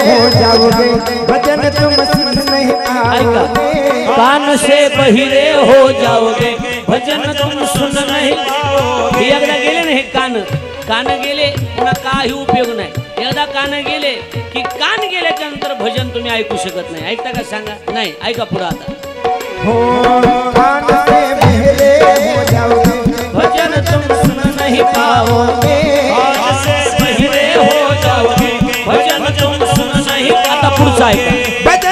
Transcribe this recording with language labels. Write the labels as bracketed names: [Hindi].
[Hindi] भजन तुम सुन नहीं पाओगे कान से बहिरे हो जाओगे भजन तुम सुन नहीं पाओगे [Marathi] एकदा गेले ना हे कान गेले पुन्हा काही उपयोग नाही एकदा कान गेले की कान गेल्याच्या नंतर भजन तुम्ही ऐकू शकत नाही ऐकता का सांगा नाही ऐका पुढे आता [Hindi] हो कान से बहिरे हो जाओगे भजन तुम सुन नहीं पाओगे कान से बहिरे हो जाओगे भजन तुम सुन नहीं [Marathi] आता पुढचा ऐका